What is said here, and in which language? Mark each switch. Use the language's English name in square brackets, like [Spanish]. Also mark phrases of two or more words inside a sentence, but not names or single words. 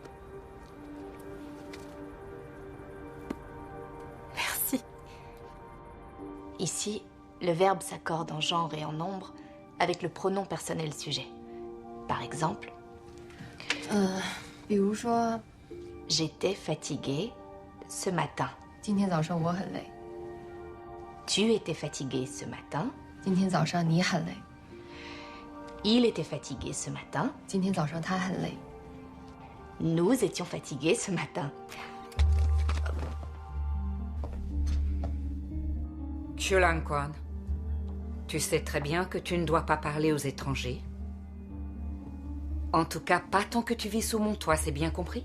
[French] Merci. Ici, le verbe s'accorde en genre et en nombre avec le pronom personnel sujet. Par exemple, [Chinese] 比如说 [French] j'étais fatiguée ce matin. [Chinese] 今天早上我很累， [French] Tu étais fatigué ce matin. [Chinese] 今天早上你很累， [French] Il était fatigué ce matin. [Chinese] 今天早上他很累， [French] Nous étions fatigués ce matin. Julan Quan, tu sais très bien que tu ne dois pas parler aux étrangers. En tout cas, pas tant que tu vis sous mon toit, c'est bien compris?